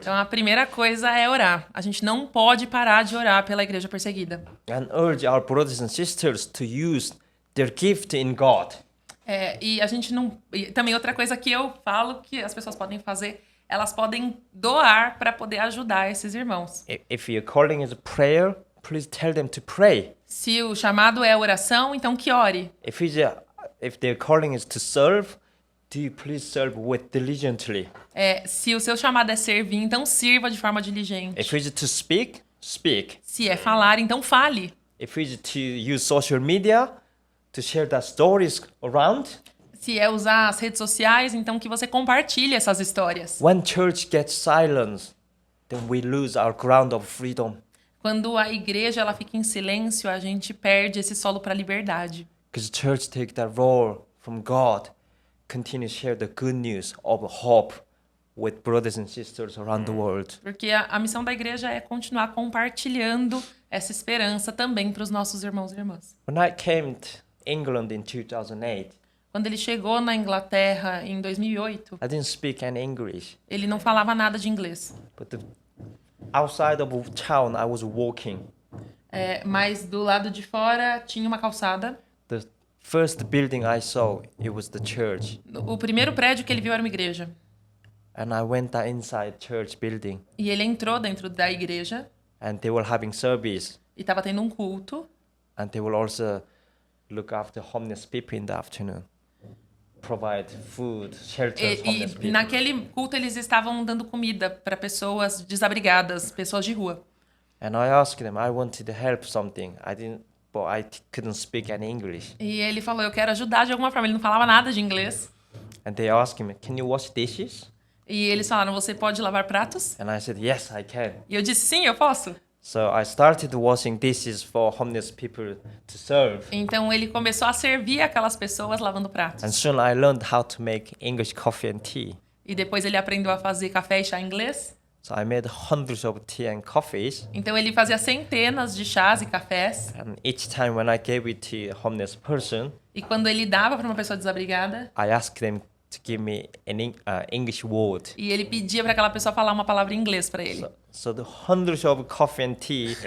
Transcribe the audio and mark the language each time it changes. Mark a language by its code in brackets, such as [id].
[pt] Então a primeira coisa é orar. A gente não pode parar de orar pela igreja perseguida. [en] And urge our brothers and sisters to use their gift in God. [pt] E a gente não. E também outra coisa que eu falo que as pessoas podem fazer, elas podem doar para poder ajudar esses irmãos. [en] If your calling is a prayer, please tell them to pray. [pt] Se o chamado é oração, então que ore. [en] If their calling is to serve, do you please serve with diligently. [pt] Se o seu chamado é servir, então sirva de forma diligente. [en] If it's to speak, speak. [pt] Se é falar, então fale. [en] If it's to use social media, to share the stories around. [pt] Se é usar as redes sociais, então que você compartilhe essas histórias. [en] When church gets silence, then we lose our ground of freedom. [pt] Quando a igreja ela fica em silêncio, a gente perde esse solo para a liberdade. [en] Because church take that role from God, continue to share the good news of hope with brothers and sisters around the world. [pt] Porque a missão da igreja é continuar compartilhando essa esperança também para os nossos irmãos e irmãs. [en] When I came to England in 2008, [pt] Quando ele chegou na Inglaterra em 2008, [en] I didn't speak any English. [pt] ele não falava nada de inglês. [en] But outside of town, I was walking. [pt] Mas do lado de fora tinha uma calçada. [en] The first building I saw, it was the church. [pt] O primeiro prédio que ele viu era uma igreja. [en] And I went inside church building. [pt] E ele entrou dentro da igreja. [en] And they were having service. [pt] E estava tendo um culto. [en] And they will also look after homeless people in the afternoon. Provide food, shelters, homeless [pt] E [en] people. [pt] naquele culto eles estavam dando comida para pessoas desabrigadas, pessoas de rua. [en] And I asked them, I wanted to help something. But I couldn't speak any English. [pt] E ele falou, eu quero ajudar de alguma forma. Ele não falava nada de inglês. [en] And they asked me, can you wash dishes? [pt] E eles falaram, você pode lavar pratos? [en] And I said, yes, I can. [pt] E eu disse, sim, eu posso. [en] So I started washing dishes for homeless people to serve. [pt] Então ele começou a servir aquelas pessoas lavando pratos. [en] And soon I learned how to make English coffee and tea. [pt] E depois ele aprendeu a fazer café e chá em inglês. [en] So I made hundreds of tea and coffees. [pt] Então ele fazia centenas de chás e cafés. [en] And each time when I gave it to a homeless person, [pt] E quando ele dava para uma pessoa desabrigada, [en] I asked them to give me an English word. [pt] e ele pedia para aquela pessoa falar uma palavra em inglês para ele. [en] So the hundreds of coffee and tea